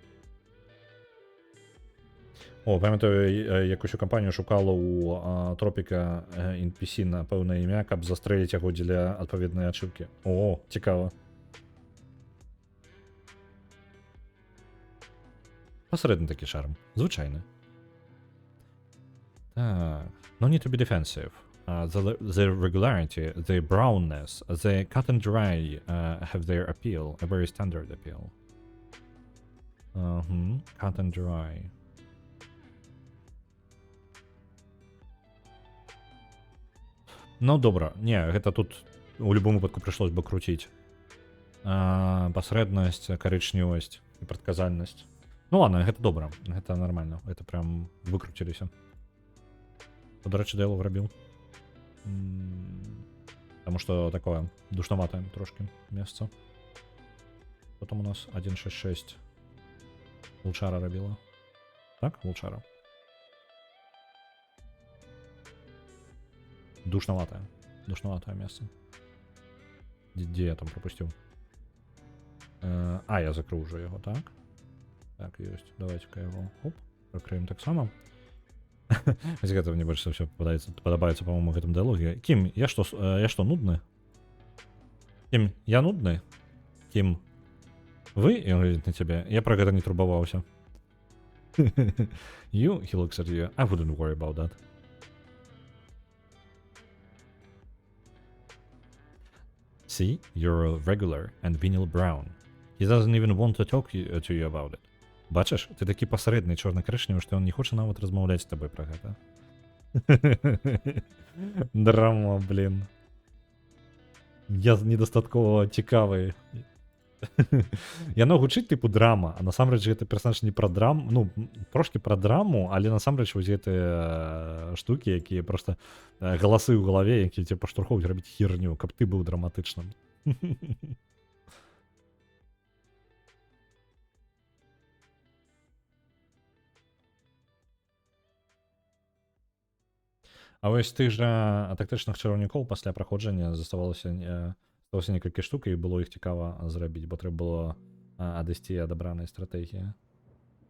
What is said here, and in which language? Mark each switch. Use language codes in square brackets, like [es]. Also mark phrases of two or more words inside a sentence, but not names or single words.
[be] О, памятаю, як усю кампанію шукала у Тропіка NPC на пэўнае імя, каб застрэліць яго дзеля адпаведнай ачыўкі. О, цікава. Пасрэдны такі шарм. Звычайны. Так. [en] No need to be defensive. The regularity, the brownness, the cut and dry have their appeal, a very standard appeal. Cut and dry. [be] Ну, добра. Не, гэта тут у любым выпадку прыйшлось бы круціць. Пасрэднасць, карычневасць і прадказальнасць. Ну ладно, гэта добра. Гэта нормально. Гэта прям выкруціліся. До рэчы, дыялог рабіў. Таму што такое душнаватае трошки месца. [ru] Потом у нас 1.6.6 Лучара рабіла. Так, Лучара. Душноватое место. Где я там пропустил? Я закрыл уже его, так? Так, есть. Давайте-ка его, оп, прокрыем так само. Из этого мне больше всего подобается, по-моему, в этом диалоге. Ким, я что, нудный? Ким, я нудный? Ким, вы? И он говорит на тебя. Я про это не турбовался. [en] You, he looks at you. I wouldn't worry about that. See, you're a regular and vinyl brown. He doesn't even want to talk to you about it. [uk] Бачиш, ти такий посередний чорно-коричневий, що він не хоче навіть розмовляти з тобою про це. [ru] Драма, блін. [uk] Я недостатково цікавий. [be] Яно гучить типу драма, а насамрэч гэта персонаж не про драму, ну, трошки про драму, але насамрэч вось гэты штуки, якія просто галасы ў галаве, якія тебе паштурхоўваюць рабіць херню, каб ты быў драматычным. А вось тых жа тактычных чараўнікоў пасля праходжання заставалася некалькі штук, і было іх цікава зрабіць, бо трэба было адысці ад абранай стратэгіі.